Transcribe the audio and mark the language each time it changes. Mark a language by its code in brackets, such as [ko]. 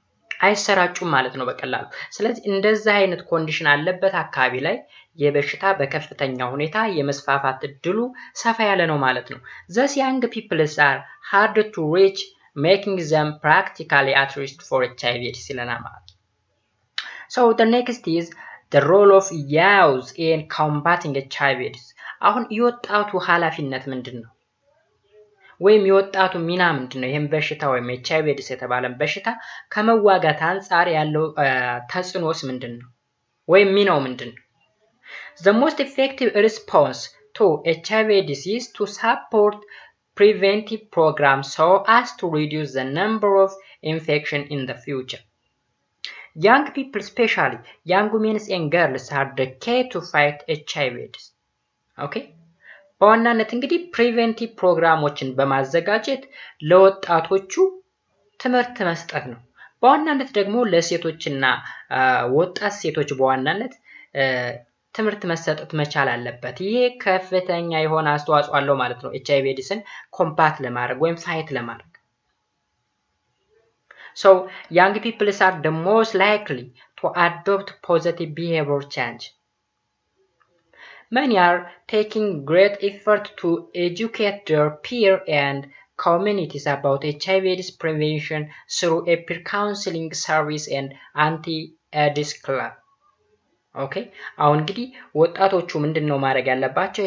[am] አይሰራጩም ማለት ነው በቀላሉ። ስለዚህ እንደዚህ አይነት ኮንዲሽን አለበት አካባቢ ላይ የበሽታ በከፍተኛ ሁኔታ የመስፋፋት እድሉ ሰፋ ያለ ነው ማለት ነው። [en] Thus young people are hard to reach, making them practically at risk for HIV [am] ይለናል ማለት ነው። [en] So the next is the role of youth in combating HIV. [am] አሁን የወጣቱ ኃላፊነት ምንድነው? ወይም የወጣቱ ሚና ምንድነው? ይሄን በሽታ ወይም HIV የተባለን በሽታ ከመዋጋት አንፃር ያለው ተጽዕኖስ ምንድነው? ወይም ሚናው ምንድነው? [en] The most effective response to HIV is to support preventive programs so as to reduce the number of infection in the future. Young people, especially young women and girls, are the key to fight HIV. Okay? [am] በዋናነት እንግዲህ ፕሪቬንቲቭ ፕሮግራሞችን በማዘጋጀት ለወጣቶቹ ትምህርት መስጠት ነው። በዋናነት ደግሞ ለሴቶችና ወጣት ሴቶች በዋናነት ትምህርት መሰጠት መቻል አለበት። ይሄ ከፍተኛ የሆነ አስተዋጽኦ አለው ማለት ነው HIV ኤድስን ኮምባት ለማድረግ ወይም ፋይት ለማድረግ። [en] So young people are the most likely to adopt positive behavior change. Many are taking great effort to educate their peer and communities about HIV/AIDS prevention through a peer counseling service and anti-AIDS club. [am] ኦኬ፣ አሁን እንግዲህ ወጣቶቹ ምንድነው ማድረግ ያለባቸው?